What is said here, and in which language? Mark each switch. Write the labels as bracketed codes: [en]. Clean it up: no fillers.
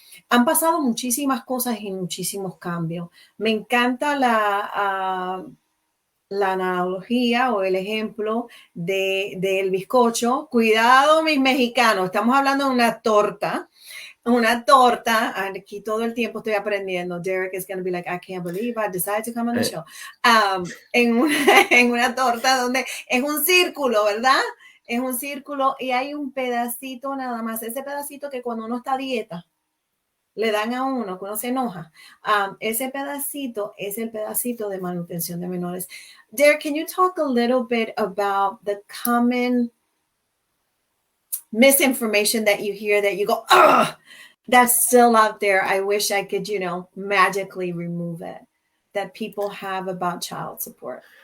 [es] Han pasado muchísimas cosas y muchísimos cambios. Me encanta la analogía o el ejemplo del bizcocho. Cuidado, mis mexicanos, estamos hablando de una torta. Aquí todo el tiempo estoy aprendiendo. [en] Derik is going to be like, I can't believe I decided to come on the show. [es] En una torta donde es un círculo, ¿verdad? Es un círculo y hay un pedacito nada más. Ese pedacito que cuando uno está a dieta, le dan a uno, cuando se enoja. Ese pedacito es el pedacito de manutención de menores. [en] Derik, can you talk a little bit about the common misinformation that you hear that you go, ugh, that's still out there. I wish I could, magically remove it that people have about child support.